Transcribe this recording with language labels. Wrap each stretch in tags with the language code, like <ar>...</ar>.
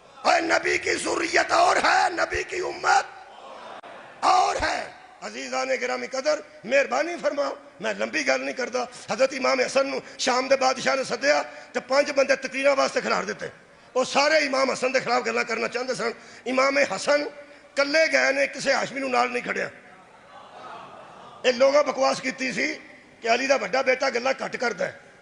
<ur>اور نبی کی ذریت اور ہے, نبی کی امت اور ہے. عزیزان گرامی قدر مہربانی فرماؤ, میں لمبی گل نہیں کرتا.</ur> <pa>حضرت امام حسن نو شام دے بادشاہ نے سدیا تے 5 بندے تقریراں واسطے کھلار دیتے. وہ سارے امام حسن دے خلاف گلاں کرنا چاہتے سن. امام حسن کلے گئے نے, کسے ہاشمی نو نال نہیں کھڑیا. اے لوگاں بکواس کیتی سی کہ علی دا بڑا بیٹا گلاں کٹ کردا ہے.</pa>